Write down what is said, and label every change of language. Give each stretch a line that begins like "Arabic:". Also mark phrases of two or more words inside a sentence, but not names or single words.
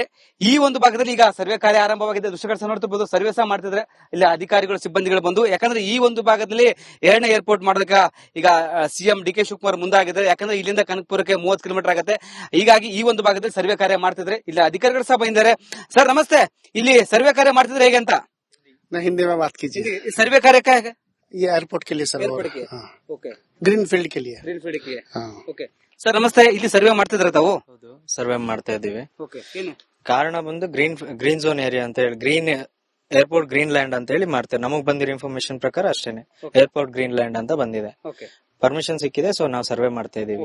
Kannada: ಈ ಒಂದು ಭಾಗದಲ್ಲಿ ಈಗ ಸರ್ವೆ ಕಾರ್ಯ ಆರಂಭವಾಗಿದೆ. ದೃಶ್ಯಗಳು ನೋಡ್ತಿರ್ಬೋದು, ಸರ್ವೆ ಸಹ ಮಾಡ್ತಿದ್ರೆ ಇಲ್ಲಿ ಅಧಿಕಾರಿಗಳು ಸಿಬ್ಬಂದಿಗಳು ಬಂದು, ಯಾಕಂದ್ರೆ ಈ ಒಂದು ಭಾಗದಲ್ಲಿ 2ನೇ ಏರ್ಪೋರ್ಟ್ ಮಾಡೋದಕ್ಕೆ ಈಗ ಸಿಎಂ ಡಿ ಕೆ ಶಿವಕುಮಾರ್ ಮುಂದಾಗಿದ್ದಾರೆ. ಯಾಕಂದ್ರೆ ಇಲ್ಲಿಂದ ಕನಕಪುರಕ್ಕೆ 30 ಕಿಲೋಮೀಟರ್ ಆಗುತ್ತೆ. ಹೀಗಾಗಿ ಈ ಒಂದು ಭಾಗದಲ್ಲಿ ಸರ್ವೆ ಕಾರ್ಯ ಮಾಡ್ತಿದ್ರೆ ಇಲ್ಲಿ ಅಧಿಕಾರಿಗಳು ಸಹ ಬಂದಿದ್ದಾರೆ. ಸರ್ ನಮಸ್ತೆ, ಇಲ್ಲಿ ಸರ್ವೆ ಕಾರ್ಯ ಮಾಡ್ತಿದ್ರೆ ಹೇಗೆ ಅಂತ?
Hindi: हिंदी में बात कीजिए. सर्वे कार्य क्या है? ये एयरपोर्ट के लिए सर. एयरपोर्ट के. ओके.
English: green field
Hindi: के लिए.
English: green field
Kannada: ಗೆ.
English: OK sir
Kannada: ನಮಸ್ತೆ, ಇಲ್ಲಿ ಸರ್ವೆ ಮಾಡ್ತಿದ್ರ ತಾವು? ಹೌದು, ಸರ್ವೆ ಮಾಡ್ತಾ ಇದೀವಿ. ಓಕೆ. ಏನು ಕಾರಣ ಬಂದು
English: green zone area
Kannada: ಅಂತ ಹೇಳಿ,
English: green airport green land
Kannada: ಅಂತ ಹೇಳಿ ಮಾಡ್ತೇವೆ. ನಮಗ್ ಬಂದಿರೋ ಇನ್ಫಾರ್ಮೇಶನ್ ಪ್ರಕಾರ ಅಷ್ಟೇನೆ,
English: airport green land
Kannada: ಅಂತ ಬಂದಿದೆ. ಓಕೆ. ಪರ್ಮಿಷನ್ ಸಿಕ್ಕಿದೆ, ಸೊ ನಾವು ಸರ್ವೆ ಮಾಡ್ತಾ ಇದೀವಿ.